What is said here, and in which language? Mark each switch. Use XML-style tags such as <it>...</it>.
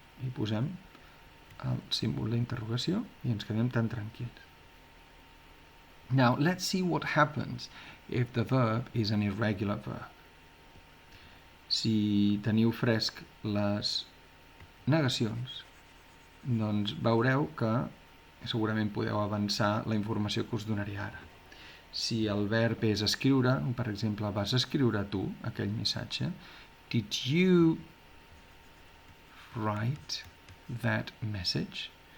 <ca>I posem el símbol d'interrogació i ens quedem tan tranquils.</ca> <en>Now, let's see what happens if the verb is an irregular verb.</en> <ca>Si teniu fresc les negacions, doncs veureu que segurament podeu avançar la informació que us donaré ara. Si el verb és escriure, per exemple, vas escriure tu aquell missatge,</ca> <en>did you write that message?</en>